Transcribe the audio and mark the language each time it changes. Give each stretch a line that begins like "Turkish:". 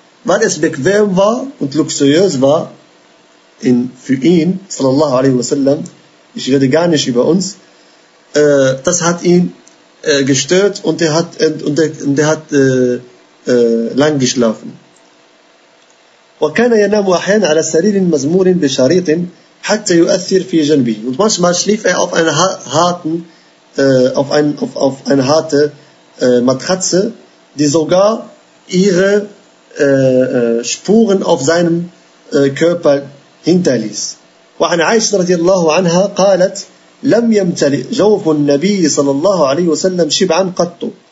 German: Weil es bequem war und luxuriös war für ihn, sallallahu alaihi wasallam, ich rede gar nicht über uns, das hat ihn gestört und er hat lang geschlafen.
Arabic: وكان ينام احيانا على سرير مزمور بشريط حتى يؤثر في جنبه.
German: Und manchmal schlief er auf einer harten Matratze, die sogar ihre Spuren auf seinem Körper hinterließ.
Arabic: وعن عائشة رضي الله عنها قالت لم يمتلئ جوف النبي صلى الله عليه وسلم شبعا قط.